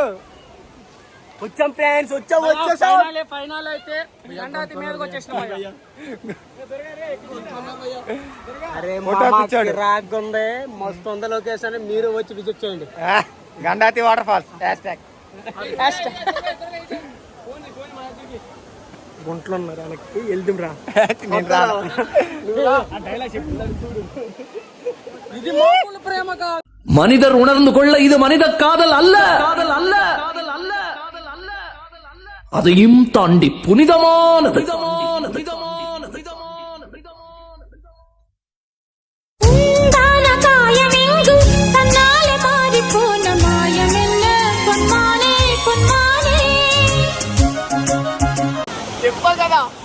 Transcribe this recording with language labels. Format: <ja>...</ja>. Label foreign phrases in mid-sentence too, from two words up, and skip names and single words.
<te>వచ్చాం ఫ్రెండ్స్ వచ్చేసాం ఫైనల్ అయితే గండాతి మీదకి వచ్చేసినాం అరే రాగ్ ఉంది మస్తు ఉంది లొకేషన్ మీరు వచ్చి విజిట్ చేయండి గండాతి</te> <en>water falls</en> <te>గుంట్లో ఉన్నారు వాళ్ళకి వెళ్దాం రా ఇది మామూలు ప్రేమ కాదు</te> <ta>மனிதர் உணர்ந்து கொள்ள இது மனித காதல் அல்ல காதல் அல்ல அதையும் தாண்டி புனிதமானது</ta> <te>చెప్పా కదా</te>